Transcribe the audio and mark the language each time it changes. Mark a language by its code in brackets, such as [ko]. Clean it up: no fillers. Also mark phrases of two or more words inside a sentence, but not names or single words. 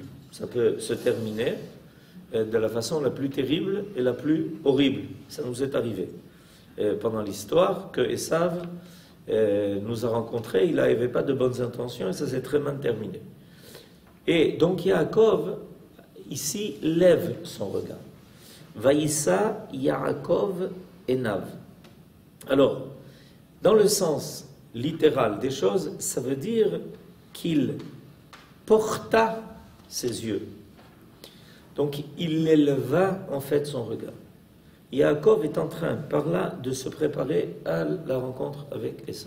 [fr] Ça peut se terminer de la façon la plus terrible et la plus horrible. Ça nous est arrivé pendant l'histoire que Esav nous a rencontrés. Il n'avait pas de bonnes intentions et ça s'est très mal terminé. Et donc Yaakov, ici, lève son regard. [he] וישא יעקב עיניו. [fr] Alors, dans le sens littéral des choses, ça veut dire qu'il porta ses yeux. Donc il éleva en fait son regard. Yaakov est en train par là de se préparer à la rencontre avec Esav.